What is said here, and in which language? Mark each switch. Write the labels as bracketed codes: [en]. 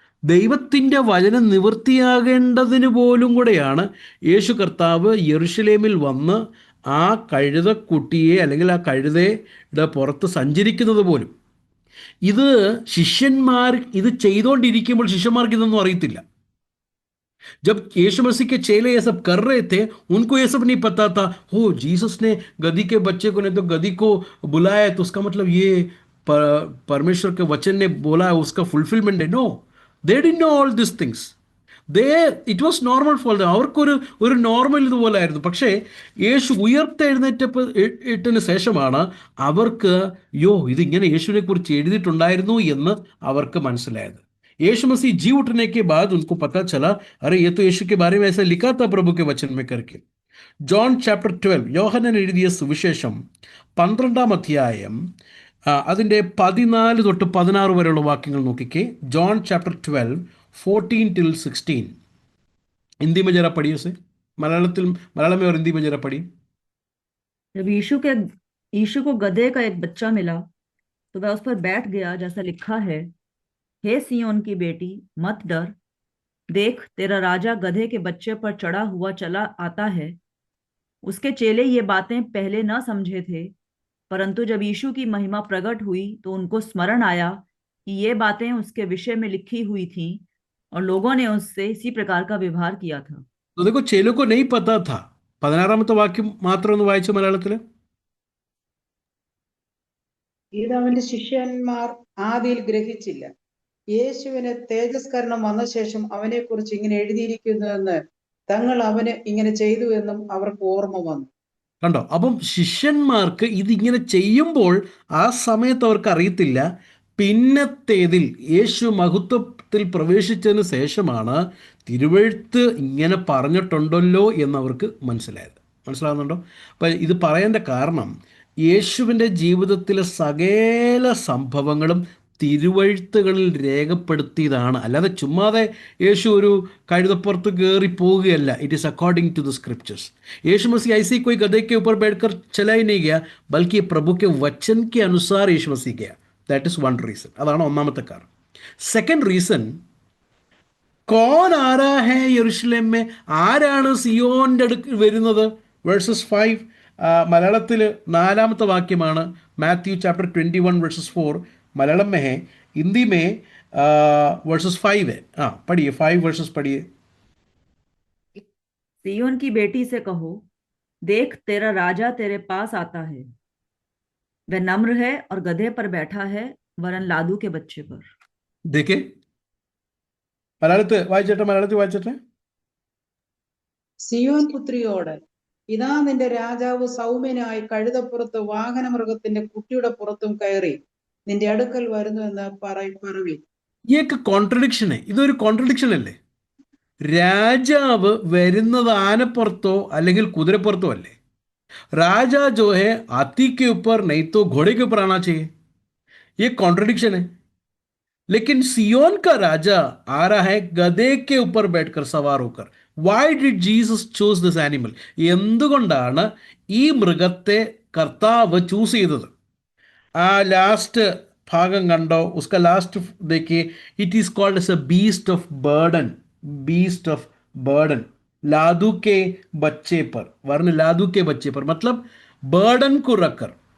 [ml] ദൈവത്തിൻ്റെ വചനം നിവൃത്തിയാകേണ്ടതിന് പോലും കൂടെയാണ് യേശു കർത്താവ് യെരുശലേമിൽ വന്ന് ആ കഴുതക്കുട്ടിയെ അല്ലെങ്കിൽ ആ കഴുതയുടെ പുറത്ത് സഞ്ചരിക്കുന്നത് പോലും. ഇത് ശിഷ്യന്മാർ ഇത് ചെയ്തുകൊണ്ടിരിക്കുമ്പോൾ ശിഷ്യന്മാർക്ക് ഇതൊന്നും അറിയത്തില്ല. [hi] जब यीशु मसीह के चेले ये सब कर रहे थे, उनको ये सब नहीं पता था, हो जीसस ने गधी के बच्चे को नहीं तो गधी को बुलाया तो उसका मतलब ये परमेश्वर के वचन ने बोला है उसका फुलफिलमेंट है. [en] No, they didn't know all this things. It was normal for them. [ml] അവർക്കൊരു നോർമൽ ഇതുപോലെ ആയിരുന്നു. പക്ഷേ യേശു ഇട്ടതിന് ശേഷമാണ് അവർക്ക് ഇതിങ്ങനെ യേശുവിനെ കുറിച്ച് എഴുതിയിട്ടുണ്ടായിരുന്നു എന്ന് അവർക്ക് മനസ്സിലായത്. [hi] यीशु मसीह जी उठने के बाद उनको पता चला, अरे ये तो यीशु के बारे में ऐसा लिखा था प्रभु के वचन में करके. [ml] ജോൺ ചാപ്റ്റർ 12, യോഹന്നാൻ എഴുതിയ സുവിശേഷം 12-ാം അധ്യായം അതിൻ്റെ 14 തൊട്ട് 16 വരെയുള്ള വാക്യങ്ങൾ നോക്കിക്കേ. John chapter 12, 14 till 16. [hi] हिंदी में जरा पढ़िए उसे. मलयालम में और हिंदी में जरा पढ़िए. जब यीशु को गधे का एक बच्चा मिला तो वह उस पर बैठ गया, जैसा लिखा है, हे सिय्योन की बेटी मत डर, देख तेरा राजा गधे के बच्चे पर चढ़ा हुआ चला आता है. उसके चेले ये बातें पहले न समझे थे, परंतु जब यीशु की महिमा प्रकट हुई तो उनको स्मरण आया कि ये बातें उसके विषय में लिखी हुई थी और लोगों ने उससे इसी प्रकार का व्यवहार किया था. तो देखो, चेलों को नहीं पता था. [ml] 16-ാമത്തെ വാക്യം മാത്രം ഒന്ന് വായിച്ചു മലയാളത്തിൽ. ഇത് അവന്റെ ശിഷ്യന്മാർ ആദിയിൽ ഗ്രഹിച്ചില്ല. യേശുവിന് തേജസ്കരണം വന്ന ശേഷം അവനെ കുറിച്ച് ഇങ്ങനെ എഴുതിയിരിക്കുന്നുവെന്ന് തങ്ങൾ അവന് ഇങ്ങനെ ചെയ്തു എന്നും അവർക്ക് ഓർമ്മ വന്നു. കണ്ടോ? അപ്പം ശിഷ്യന്മാർക്ക് ഇതിങ്ങനെ ചെയ്യുമ്പോൾ ആ സമയത്ത് അവർക്ക് അറിയത്തില്ല. പിന്നത്തേതിൽ യേശു മഹത്വത്തിൽ പ്രവേശിച്ചതിന് ശേഷമാണ് തിരുവെഴുത്ത് ഇങ്ങനെ പറഞ്ഞിട്ടുണ്ടല്ലോ എന്നവർക്ക് മനസ്സിലാകുന്നുണ്ടോ? അപ്പം ഇത് പറയേണ്ട കാരണം യേശുവിൻ്റെ ജീവിതത്തിലെ സകല സംഭവങ്ങളും തിരുവഴുത്തുകളിൽ രേഖപ്പെടുത്തിയതാണ്. അല്ലാതെ ചുമ്മാതെ യേശു ഒരു കഴുതപ്പുറത്ത് കയറി പോവുകയല്ല. [en] It is according to the scriptures. [hi] യേശു मसीह ऐसे कोई गधे के ऊपर बैठकर चला ही नहीं गया, बल्कि प्रभु के वचन के अनुसार यीशु मसीह गया. [en] That is one reason. [ml] അതാണ് ഒന്നാമത്തെ കാരണം. [en] second reason, [hi] കോൻ ആരാ ഹേ യെരുശലേം മേ, [ml] ആരാണ് സിയോന്റെ അടുക്കൽ വരുന്നത്? വേഴ്സസ് 5 മലയാളത്തിൽ 4-ാമത്തെ വാക്യമാണ്. മാത്യു ചാപ്റ്റർ 21 വേഴ്സസ് 4 [hi] मलयालम में है. हिंदी में वर्सेस 5 है. पढ़िए 5 वर्सेस पढ़िए. सिय्योन की बेटी से कहो, देख तेरा राजा तेरे पास आता है, वह नम्र है और गधे पर बैठा है, वरन लादू के बच्चे पर. [ml] देखे मलयाളത്തിൽ വായിച്ചിട്ടെ. സിയോൻ പുത്രിയോട്, ഇതാ നിന്റെ രാജാവ് സൗമ്യനായി കഴുതപ്പുറത്ത് വാഹനമൃഗത്തിന്റെ കുട്ടിയുടെ പുറത്തും കയറി നിന്റെ അടുക്കൽ വരുന്നു എന്ന് പറവി. ഈ കോൺട്രഡിക്ഷൻ, ഇതൊരു കോൺട്രഡിക്ഷൻ അല്ലേ? രാജാവ് വരുന്നത് ആനപ്പുറത്തോ അല്ലെങ്കിൽ കുതിരപ്പുറത്തോ അല്ലേ? [hi] राजा जो है हाथी के ऊपर नहीं तो घोड़े के ऊपर आना चाहिए. ये कॉन्ट्रडिक्शन है. लेकिन सियोन का राजा आ रहा है गधे के ऊपर बैठकर, सवार होकर. [en] Why did Jesus choose this animal? [ml] എന്തുകൊണ്ടാണ് ഈ മൃഗത്തെ കർത്താവ് ചൂസ് ചെയ്തത്? ആ ലാസ്റ്റ് ഭാഗം കണ്ടോ? [hi] ഉസ്ക ലാസ്റ്റ് देखिए, [en] It is called as a beast of burden. Beast of burden, [hi] लादू के बच्चे पर, वर्ण लादू के बच्चे पर मतलब ബേർഡൻ को रखकर.